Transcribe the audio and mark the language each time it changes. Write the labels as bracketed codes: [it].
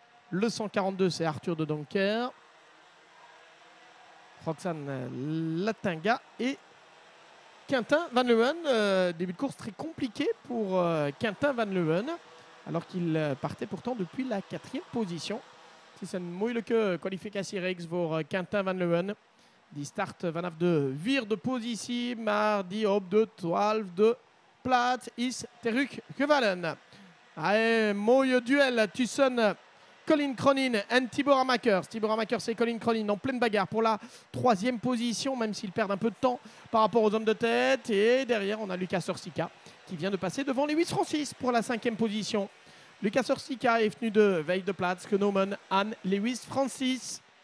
[fr] Le 142, c'est Arthur de Donker. Roxane Latinga et Quentin Van Leeuwen. Début de course très compliqué pour Quentin Van Leeuwen, alors qu'il partait pourtant depuis la 4e position. [nl] Het is een moeilijke kwalificatiereeks voor Quentin Van Leeuwen. Die start vanaf de 4e positie, maar die op de 12e plaats is teruggevallen. Een mooie duel tussen Colin Cronin et Tibor Ramakers. [fr] Tibor Ramakers et Colin Cronin en pleine bagarre pour la 3e position, même s'ils perdent un peu de temps par rapport aux hommes de tête. Et derrière, on a Lucas Orsica qui vient de passer devant Lewis Francis pour la 5e position. [nl] Lucas Orsica [fr] est venu [nl] de vijfde plaats genomen aan Lewis Francis.